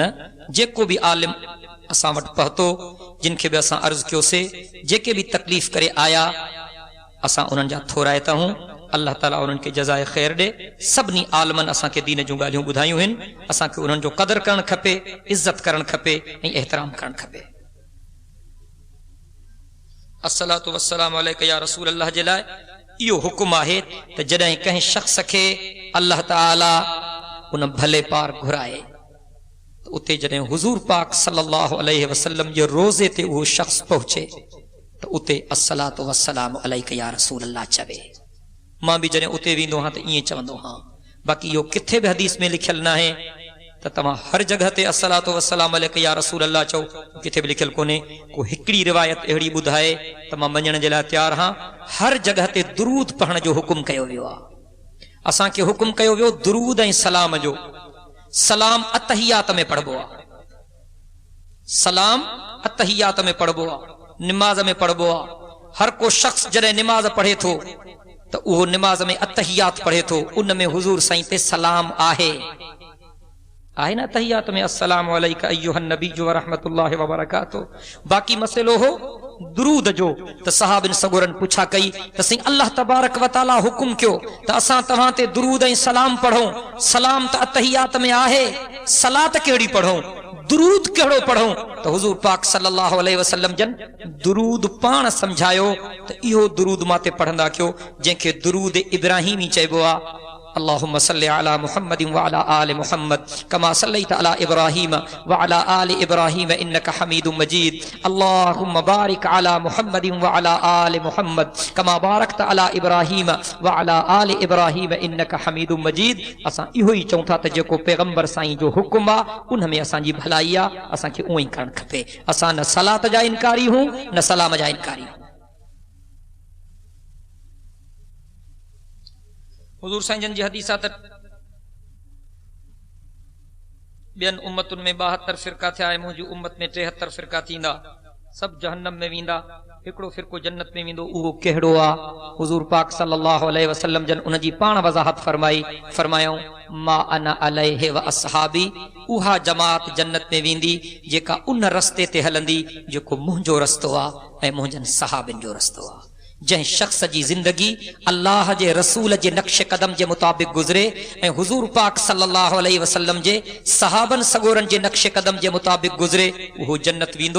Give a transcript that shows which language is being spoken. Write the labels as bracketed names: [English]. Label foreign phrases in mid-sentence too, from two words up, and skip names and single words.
[Sindhi] जेको बि आलिम असां वटि पहुतो, जिन खे बि असां अर्ज़ु कयोसीं, जेके बि तकलीफ़ करे आया, असां उन्हनि जा थोराइता आहियूं। [Arabic] الله تعالى [Sindhi] उन्हनि खे जज़ाए ख़ैर ॾे। सभिनी आलमनि असांखे दीन जूं ॻाल्हियूं ॿुधायूं आहिनि, असांखे उन्हनि जो क़दुरु करणु खपे, इज़त करणु खपे ऐं एहतराम करणु खपे। [Arabic] الصلاة والسلام عليك يا رسول الله [Sindhi] जे लाइ इहो हुकुम आहे त जॾहिं कंहिं शख़्स खे अल्लाह ताला उन भले पार घुराए त उते जॾहिं हुज़ूर पाक [Arabic] صلى الله عليه وسلم [Sindhi] जे रोज़े ते उहो शख़्स पहुचे त उते [Arabic] الصلاة والسلام عليك يا رسول الله [Sindhi] चवे। मां बि जॾहिं उते वेंदो आहियां त ईअं चवंदो आहियां। बाक़ी इहो किथे बि हदीस में लिखियलु न आहे त तव्हां हर जगह ते [Arabic] الصلاة والسلام عليك يا رسول الله [Sindhi] चओ, किथे बि लिखियलु कोन्हे। को हिकिड़ी रिवायत अहिड़ी ॿुधाए त मां मञण जे लाइ तयारु आहियां। हर जगह ते दुरूद पढ़ण जो हुकुम कयो वियो आहे। असांखे हुकुम कयो वियो दुरूद ऐं सलाम जो। सलाम अतहियात में पढ़बो आहे, सलाम अतहियात में पढ़बो आहे, निमाज़ में पढ़बो आहे। हर को शख़्स जॾहिं निमाज़ पढ़े थो त उहो निमाज़ में अतहियात पढ़े थो, उन में हुज़ूर साईं ते सलाम आहे न अतहियात में, [Arabic] السلام عليك أيها النبي ورحمة الله وبركاته. [Sindhi] बाक़ी मसइलो हो दुरूद जो त सहाबिन सगोरन पुछा कई त साईं [Arabic] الله تبارك وتعالى [Sindhi] हुकुम कयो त असां तव्हां ते दुरूद ऐं सलाम पढ़ूं। सलाम त अतहियात में आहे, सलात कहिड़ी पढ़ूं, दुरूद कहिड़ो पढ़ूं? त हुज़ूर पाक [Arabic] صلى الله عليه وسلم [Sindhi] जन दुरूद पाण समझायो त इहो दुरूद माते पढ़ंदा कयो, जंहिंखे दुरूद इब्राहिमी चइबो आहे। [Arabic] اللهم صل على محمد وعلى آل محمد كما صليت على إبراهيم وعلى آل إبراهيم إنك حميد مجيد. اللهم بارك على محمد وعلى آل محمد كما باركت على إبراهيم وعلى آل إبراهيم إنك حميد مجيد. [Sindhi] असां इहो ई चऊं था त जेको पैगंबर साईं जो हुकुम आहे उन में असांजी भलाई आहे, असांखे उहो ई करणु खपे। असां न सलात जा इनकारी हूं न सलाम जा इनकारी। हुजूर साईं जन जी हदीस आहे त ॿियनि उम्मतुनि में 72 फ़िरका थिया ऐं मुंहिंजी उम्मत में 73 फ़िरका थींदा, सभु जहन्नम में वेंदा, हिकिड़ो फ़िरको जन्नत में वेंदो, उहो कहिड़ो आहे? हुजूर पाक [Arabic] صلى الله عليه وسلم [Sindhi] जन उन जी पाण वज़ाहत फरमायूं [Arabic] ما أنا عليه وأصحابي, [Sindhi] उहा जमात जन्नत में वेंदी जेका उन रस्ते ते हलंदी जेको मुंहिंजो रस्तो आहे ऐं मुंहिंजनि सहाबनि जो रस्तो आहे। जंहिं शख्स जी जिंदगी अल्लाह जे रसूल जे नक्श कदम जे मुताबिक़ गुज़रे ऐं हुजूर पाक [Arabic] صلى الله عليه وسلم [Sindhi] जे सहाबन सगोरन जे नक्श कदम जे मुताबिक़ गुज़रे, उहो जन्नत वेंदो।